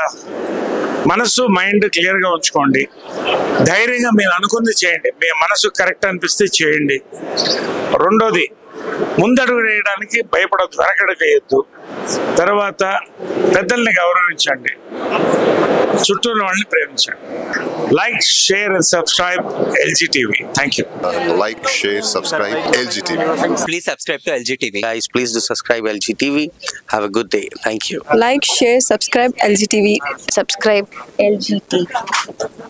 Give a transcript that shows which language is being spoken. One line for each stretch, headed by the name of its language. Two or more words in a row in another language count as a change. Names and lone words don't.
Telugu: మనసు
English: mind clear
Telugu: గా ఉంచుకోండి, ధైర్యంగా మీరు అనుకుంది చేయండి, మీ మనసు కరెక్ట్ అనిపిస్తే చేయండి. రెండోది, ముందడుగు వేయడానికి భయపడద్దు, వెనకడుగు వేయొద్దు. తర్వాత పెద్దల్ని గౌరవించండి, చుట్టూ వాళ్ళని ప్రేమించండి.
English: like, share and subscribe LGTV. Thank you. Like, share, subscribe LGTV. Please subscribe to LGTV. Guys, please do subscribe LGTV. Have a good day. Thank you. Like, share, subscribe LGTV. Subscribe LGTV.